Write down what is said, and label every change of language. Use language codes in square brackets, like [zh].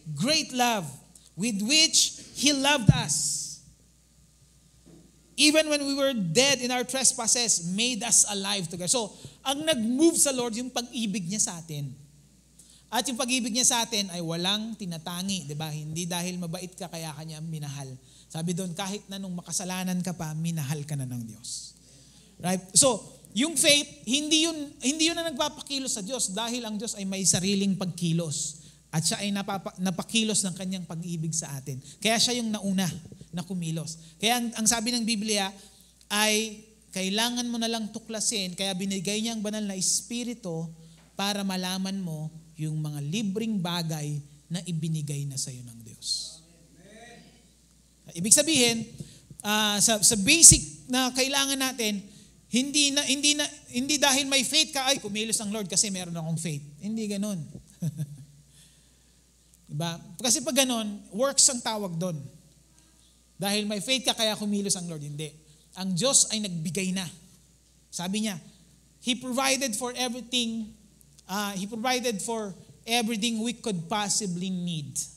[en] great love with which He loved us. Even when we were dead in our trespasses, made us alive together. [tl] So, ang nag-move sa Lord, yung pag-ibig niya sa atin. At yung pag-ibig niya sa atin ay walang tinatangi, di ba? Hindi dahil mabait ka, kaya kanya minahal. Sabi doon, kahit na nung makasalanan ka pa, minahal ka na ng Diyos. Right? So, yung faith, hindi yun na nagpapakilos sa Diyos dahil ang Diyos ay may sariling pagkilos. At siya ay napakilos ng kanyang pag-ibig sa atin. Kaya siya yung nauna na kumilos. Kaya ang sabi ng Biblia ay kailangan mo na lang tuklasin, kaya binigay niya ang banal na Espiritu para malaman mo yung mga libreng bagay na ibinigay na sa iyo ng Diyos. Ibig sabihin, sa basic na kailangan natin, hindi dahil may faith ka, ay kumilos ang Lord kasi meron akong faith. Hindi ganoon. Diba? Kasi pag ganon, works ang tawag doon. Dahil may faith ka kaya kumilos ang Lord. Hindi. Ang Diyos ay nagbigay na. Sabi niya, [en] He provided for everything. He provided for everything we could possibly need.